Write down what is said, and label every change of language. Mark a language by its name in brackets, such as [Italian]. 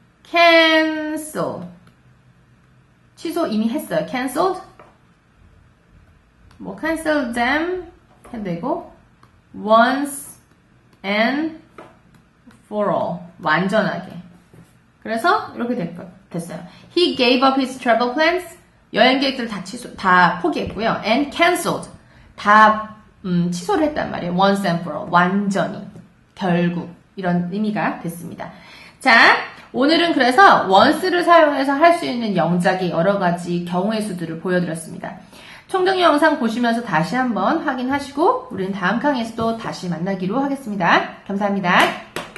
[Korean] cancel 취소 이미 했어요. canceled 뭐 cancel them 해도 되고 once and for all 완전하게 그래서 이렇게 됐어요. [English] He gave up his travel plans [Korean] 여행 계획들을 다 포기했고요. and cancelled 다 취소를 했단 말이에요. once and for all 완전히 결국 이런 의미가 됐습니다. 자, 오늘은 그래서 once를 사용해서 할 수 있는 영작의 여러 가지 경우의 수들을 보여드렸습니다. 총정리 영상 보시면서 다시 한번 확인하시고 우리는 다음 강의에서 또 다시 만나기로 하겠습니다. 감사합니다.